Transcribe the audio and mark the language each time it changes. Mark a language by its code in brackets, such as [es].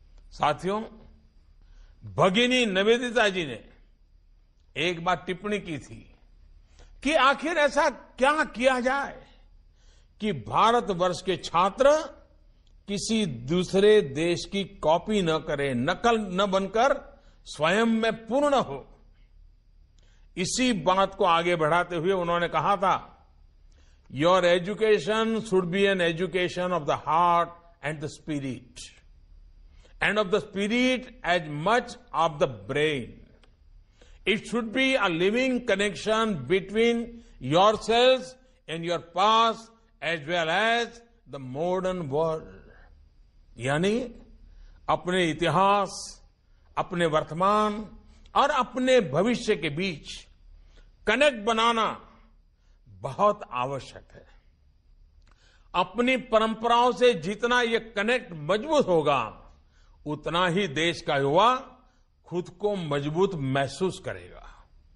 [hi] साथियों, भगिनी निवेदिता जी ने एक बार टिप्पणी की थी कि आखिर ऐसा क्या किया जाए कि भारतवर्ष के छात्र किसी दूसरे देश की कॉपी न करें, नकल न बनकर स्वयं में पूर्ण हो। इसी बात को आगे बढ़ाते हुए उन्होंने कहा था, [en] Your education should be an education of the heart and the spirit, and of the spirit as much of the brain. It should be a living connection between yourselves and your past as well as the modern world. [hi] यानी अपने इतिहास, अपने वर्तमान और अपने भविष्य के बीच connect बनाना बहुत आवश्यक है. अपनी परंपराओं से जितना ये कनेक्ट मजबूत होगा, उतना ही देश का युवा खुद को मजबूत महसूस करेगा.